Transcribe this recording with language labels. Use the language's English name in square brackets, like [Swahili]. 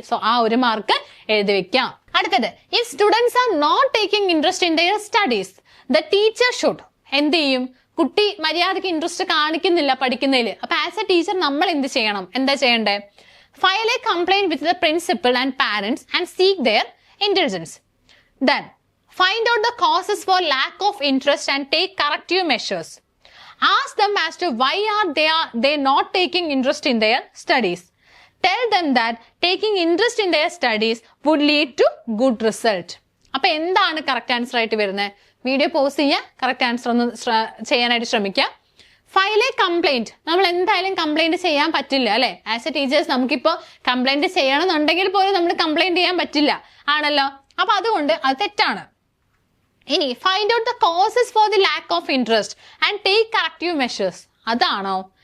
[Malayalam] So ആ 1 mark എഴുതി വെക്കാം. അടുത്തത്, [English] if students are not taking interest in their studies, the teacher should [Malayalam] എന്ത് ചെയ്യും, കുട്ടി മര്യാദയ്ക്ക് ഇൻട്രസ്റ്റ് കാണിക്കുന്നില്ല പഠിക്കുന്നതിൽ. അപ്പൊ [English] as a teacher [Malayalam] നമ്മൾ എന്ത് ചെയ്യണം? എന്താ ചെയ്യണ്ടേ? [English] File a complaint with the principal and parents and seek their intelligence. Then find out the causes for lack of interest and take corrective measures. Ask them as to why they not taking interest in their studies. Tell them that taking interest in their studies would lead to good result. [Malayalam] അപ്പൊ എന്താണ് correct answer ആയിട്ട് വരുന്നത്? Video pause ചെയ്യുക, correct answer ഒന്ന് ചെയ്യാനായിട്ട് ശ്രമിക്കുക. File A complaint, നമ്മൾ എന്തായാലും കംപ്ലൈന്റ് ചെയ്യാൻ പറ്റില്ല അല്ലെ? [English] as a teachers [Malayalam] നമുക്കിപ്പോ കംപ്ലൈന്റ് ചെയ്യണമെന്നുണ്ടെങ്കിൽ പോലും നമ്മൾ കംപ്ലൈന്റ് ചെയ്യാൻ പറ്റില്ല ആണല്ലോ. അപ്പൊ അതുകൊണ്ട് അത് തെറ്റാണ്. ഇനി [English] find out the causes for the lack of interest and take corrective measures, [Malayalam] അതാണോ?